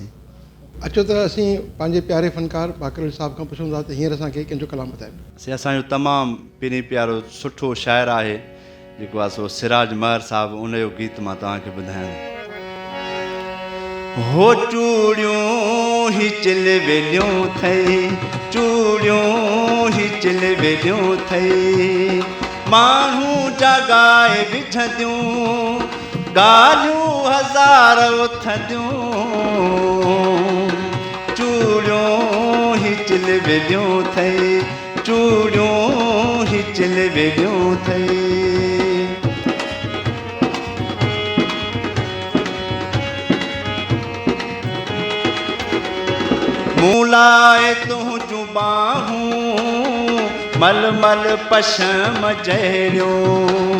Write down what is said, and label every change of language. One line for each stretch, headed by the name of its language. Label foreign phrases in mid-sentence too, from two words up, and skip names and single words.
Sindhi: अचो त असीं पंहिंजे प्यारे फनकार बाकर अली साहब खां पुछूं था त हींअर असांखे कंहिंजो कलाम ॿुधायो। असांजो तमामु पहिरीं प्यारो सुठो शाइरु आहे जेको आहे सो सिराज महर साहिबु, उनजो गीत मां तव्हांखे ॿुधायां। हो चूड़ियूं ही चिल वेलियूं थई, चूड़ियूं ही चिल वेलियूं थई, माण्हू जॻाए बिठंदियूं, ॻाल्हियूं हज़ार उथंदियूं, चूड़ियूं ही चिल वेलियूं थई, चूड़ियूं ही चिल वेलियूं थई। मूं लाइ तुंहिंजूं बाहूं मलमल पशम जहिड़ियूं,